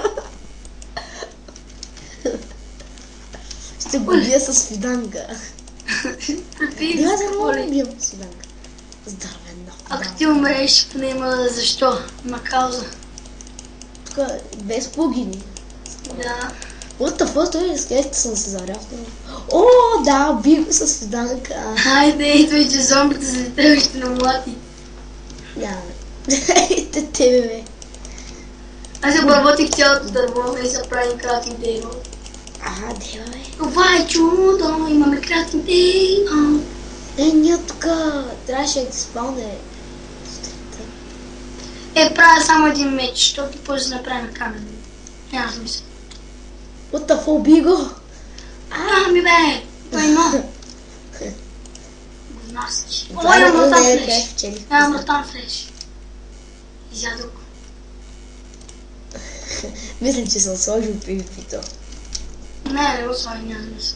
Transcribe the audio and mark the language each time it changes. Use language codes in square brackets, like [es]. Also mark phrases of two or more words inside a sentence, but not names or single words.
[bg] Ще го бия с фиданка. Приби, Да го бием с фиданка. Здравенно. Ако ти умреш, поне има защо. Има кауза. Тук без пугини. Да. [en] What the fuck, [bg] той скелетите съм се заряснал. О, да, би го с фиданка. Хайде, идвай, че зомбите за тебе ще намлати. Няма. Ете тебе, бе. Аз обработих цялото дърво и се правим [en] crafting table. [bg] Дева, бе. Това е чудо, имаме [en] crafting table. [bg] Ние тук трябваше да спалне. Правя само един меч, защото после да направим камен. Няма смисъл. [en] What the fuck, [bg] би го? Ами бе, това има. Говнасич. Това Имам не ротан е флеш. вчери. Имам [en] rotten flesh. [bg] Изядох го. Мисля, че съм сложил PvP-то. Не го слагай, няма смисъл.